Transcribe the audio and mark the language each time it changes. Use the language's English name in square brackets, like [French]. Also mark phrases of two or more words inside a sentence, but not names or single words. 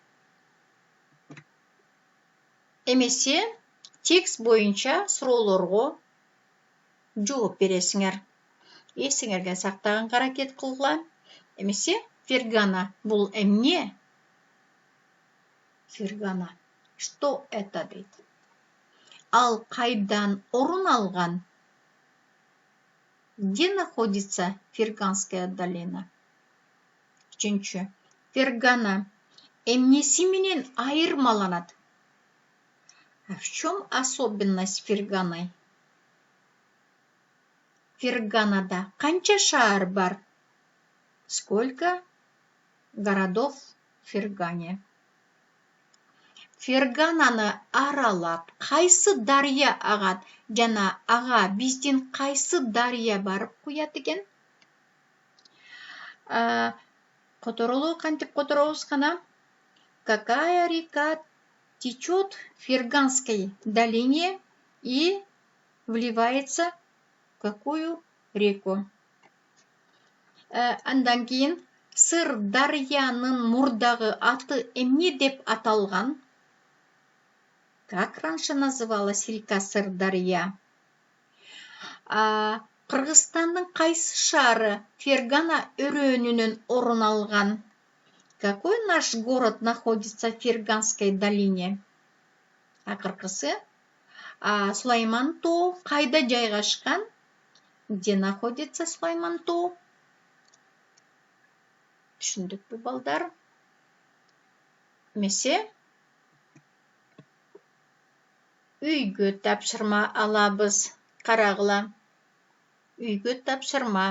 [Kyrgyz] Эмесе, текст бойынша суроолорго жооп бересиңер. Эсиңерге сактаган аракет кылгыла. Эмесе, Фергана бул эмне? Фергана. [Russian] Что это дейт? [Kyrgyz] Ал кайдан орун алган? [Russian] Где находится Ферганская долина? [Kyrgyz] Үчүнчү. Фергана эмнеси менен айырмаланат? [Russian] А в чем особенность Ферганы? [Kyrgyz] Ферганада канча шаар бар? [Russian] Сколько городов в Фергане? [Kyrgyz] Фергананы аралап, кайсы дарья агат? Жана ага биздин кайсы дарья барып куят экен? Которолу кантип которобуз кана? [Russian] Какая река течет в Ферганской долине и вливается в какую реку? [Kyrgyz] Андан кийин Сырдарьянын мурдагы аты эмне деп аталган? [Russian] Как раньше называлась река Сырдарья? [Kyrgyz] Кыргызстандын кайсы шаары Фергана өрөөнүнөн орун алган? [Russian] Какой наш город находится в Ферганской долине? [Kyrgyz] Акыркысы, Сулайман тоо кайда жайгашкан? [Russian] Где находится Сулайман тоо? [Kyrgyz] Түшүндүкпү балдар? Эмесе, үйгө тапшырма алабыз. Карагыла. Үйгө тапшырма.